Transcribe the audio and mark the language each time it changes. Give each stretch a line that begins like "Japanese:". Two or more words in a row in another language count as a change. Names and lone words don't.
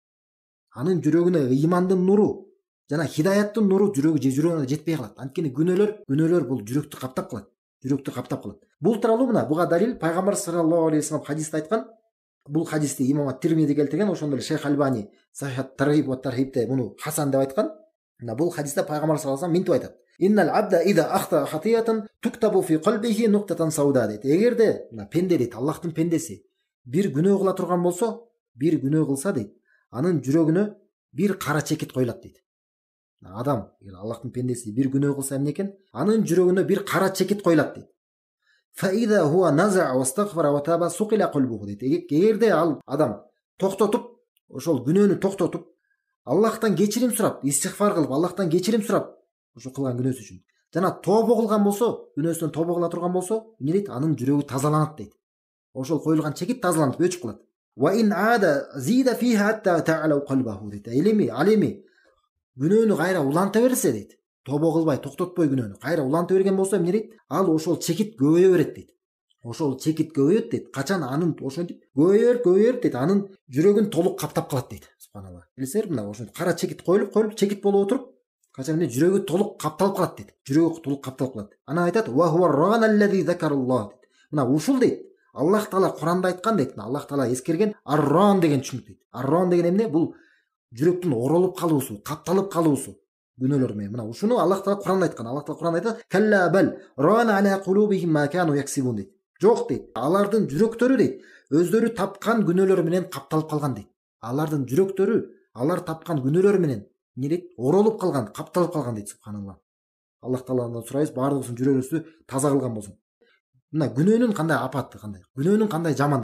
Kyrgyz: Анын жүрөгүнө ыймандын нуру жана хидаяттын нуру жүрөгүнө жетпей калат. Анткени күнөөлөр бул жүрөктү каптап калат. Бул тууралуу мына буга далил пайгамбар
Arabic: صلى الله عليه وسلم
Kyrgyz: хадисте айткан. Бул хадисти имам ат-Тирмизи келтирген, ошондой эле Шейх Альбани Сахих Таргиб ва Тархибте муну хасан деп айткан. Мына бул хадисте пайгамбар
Arabic: صلى الله عليه وسلم
Kyrgyz: мынтип айтат:
Arabic: "إن العبد إذا أخطأ خطيئة نكتت في قلبه نكتة سوداء" дейт.
Kyrgyz: Эгерде мына пенде дейт, Аллахтын пендеси бир күнөө кыла турган болсо, бир күнөө кылса дейт, анын жүрөгүнө бир кара чекит коюлат дейт. Адам, Аллахтын пендеси бир күнөө кылса эмне экен? Анын жүрөгүнө бир кара чекит коюлат дейт.
Arabic: فإذا هو نزع واستغفر وتاب صقل قلبه дейт.
Kyrgyz: Эгерде ал адам токтотуп, ошол күнөөнү токтотуп, Аллахтан кечирим сурап, истигфар кылып, Аллахтан кечирим сурап, ошо кылган күнөөсү үчүн жана тобо кылган болсо, күнөөсүнөн тобо кыла турган болсо, эмне дейт? Анын жүрөгү тазаланат дейт. Ошол коюлган чекит тазаланып, өчүп калат.
Arabic: وإن عاد زيد فيها حتى تعلو قلبه дейт.
Kyrgyz: Ал эми күнөөнү кайра уланта берсе дейт, тобо кылбай, токтотпой күнөөнү кайра уланта берген болсо эмне дейт? Ал ошол чекит көбөйө берет дейт. Ошол чекит көбөйөт дейт. Качан анын ошентип көбөйөр дейт, анын жүрөгүн толук каптап калат дейт. Субханалла. Билесиңер, мына ошентип кара чекит коюлуп чекит болуп отуруп, качан эмне жүрөгү толук капталып калат дейт. Жүрөгү толук капталып калат. Анан айтат:
Arabic: "وهو الران الذي ذكر الله" дейт.
Kyrgyz: Мына ушул дейт, Аллах Таала Куранда айткан дейт. Аллах Таала эскерген ар-ран деген түшүнүк дейт. Ар-ран деген эмне? Бул жүрөктүн оролуп калуусу, капталып калуусу күнөөлөр менен. Мына ушуну Аллах Таала Куранда айткан. Аллах Таала Куранда айтат:
Arabic: "كلا بل ران على قلوبهم ما كانوا يكسبون"
Kyrgyz: дейт. Жок дейт. Алардын жүрөктөрү дейт, өздөрү тапкан күнөөлөр менен капталып калган дейт. Алардын жүрөктөрү алар тапкан күнөөлөр менен эмне дейт? Оролуп калган, капталып калган дейт. Субханалла. Аллах Тааладан сурайбыз, баардыгыбыздын жүрөгүбүздү таза кылган болсун. Мына күнөөнүн кандай апаты, күнөөнүн кандай жамандыгы.